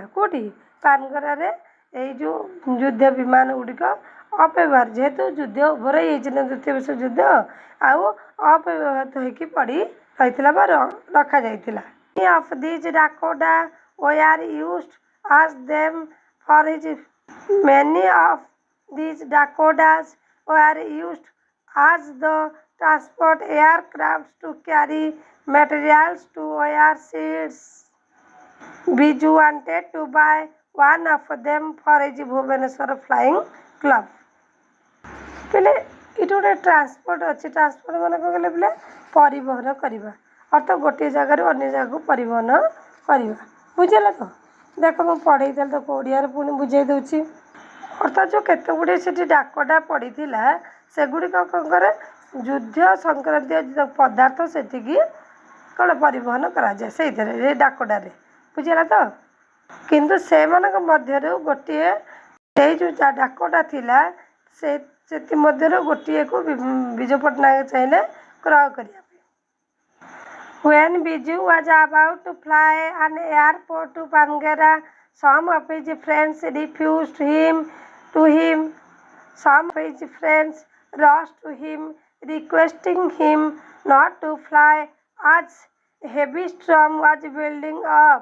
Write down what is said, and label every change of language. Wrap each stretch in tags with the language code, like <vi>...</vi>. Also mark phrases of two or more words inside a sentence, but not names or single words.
<or>କେଉଁଠି ପାନଗଡ଼ାରେ ଏଇ ଯେଉଁ ଯୁଦ୍ଧ ବିମାନ ଗୁଡ଼ିକ ଅପବ୍ୟବହାର ଯେହେତୁ ଯୁଦ୍ଧ ଓଭର ହେଇଯାଇଛି ନା ଦ୍ୱିତୀୟ ବିଶ୍ୱଯୁଦ୍ଧ ଆଉ ଅପବ୍ୟବହୃତ ହେଇକି ପଡ଼ି ରହିଥିଲା ବା ରଖାଯାଇଥିଲା।</or> <en>of these Dakota were used as them for his many of these Dakotas were used as the transport aircrafts to carry materials to overseas। Biju wanted to buy one of them for his Bhubaneswar flying club।</en> <or>ପିଲେ ଏଇଠି ଗୋଟେ ଟ୍ରାନ୍ସପୋର୍ଟ ଅଛି। ଟ୍ରାନ୍ସପୋର୍ଟ ମାନେ କ'ଣ କହିଲେ ପିଲେ ପରିବହନ କରିବା, ଅର୍ଥାତ୍ ଗୋଟିଏ ଜାଗାରୁ ଅନ୍ୟ ଜାଗାକୁ ପରିବହନ କରିବା। ବୁଝିଲା ତ? ଦେଖ ମୁଁ ପଢ଼େଇଥିଲି ତାକୁ ଓଡ଼ିଆରେ ପୁଣି ବୁଝେଇ ଦେଉଛି। ଅର୍ଥାତ୍ ଯେଉଁ କେତେ ଗୁଡ଼ିଏ ସେଠି ଡାକଟା ପଡ଼ିଥିଲା ସେଗୁଡ଼ିକ କ'ଣ କରେ ଯୁଦ୍ଧ ସଂକ୍ରାନ୍ତୀୟ ପଦାର୍ଥ ସେଠିକି କ'ଣ ପରିବହନ କରାଯାଏ ସେଇଥିରେ ଏ ଡାକଟାରେ। ବୁଝିଲା ତ? କିନ୍ତୁ ସେମାନଙ୍କ ମଧ୍ୟରୁ ଗୋଟିଏ ସେଇ ଯେଉଁ ଡାକଟା ଥିଲା ସେଥିମଧ୍ୟରୁ ଗୋଟିଏକୁ ବିଜୁ ପଟ୍ଟନାୟକ ଚାହିଁଲେ କ୍ରୟ କରିବା ପାଇଁ।</or> <en>When Biju was about to fly an airport to Pangara, some of his friends refused to him. Some of his friends rushed to him, requesting him not to fly as heavy storm was building up.</en>